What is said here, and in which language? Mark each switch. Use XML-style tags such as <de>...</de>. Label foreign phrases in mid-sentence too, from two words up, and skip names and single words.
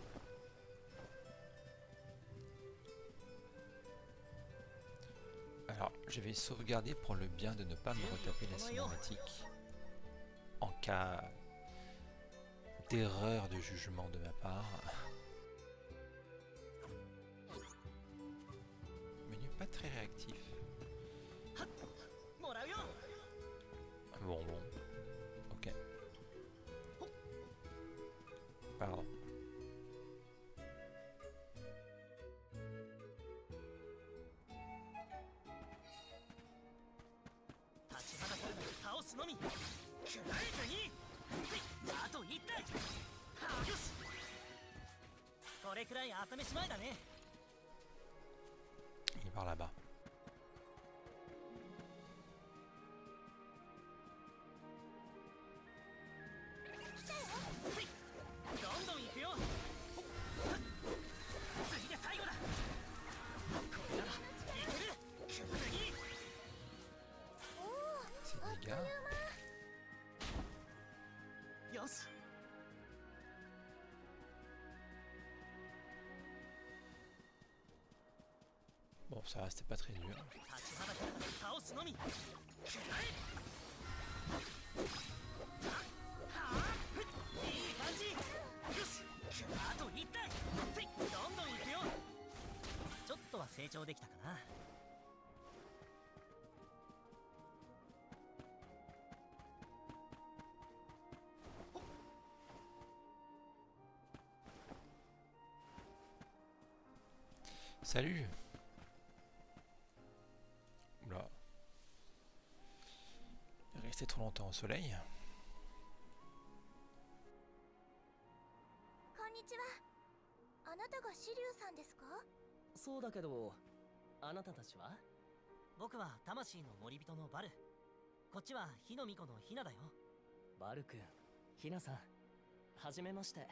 <fr>Alors, je vais sauvegarder pour le bien de ne pas me retaper la cinématique en cas d'erreur de jugement de ma part. Menu pas très réactif.</fr> <ja>もらうよ。</ja> <fr>Bon, bon. Ok. Pardon.</fr> <ja>立ちはだかるのに倒すのみ。くらえずに。あと1体。よし。これくらい朝飯前だね。</ja> <fr>Il est par là-bas.</fr> <ja>どんどん行くよ。次で最後だ。これならいける。次。</ja> <fr>C'est des gars.</fr> <ja>よし。</ja> <fr>Bon, ça va, c'était pas très dur.</fr> <ja>立ちはだかるのに倒すのみ。くらえ。いい感じ。よし。あと1体。どんどん行くよ。ちょっとは成長できたかな。</ja> <fr>Salut. Oula. Il est resté trop longtemps au soleil.</fr> <ja>こんにちは。あなたがシリュウさんですか？そうだけど、あなたたちは？僕は魂の森人のバル。こっちは火の巫女のヒナだよ。バル君、ヒナさん、はじめまして。</ja>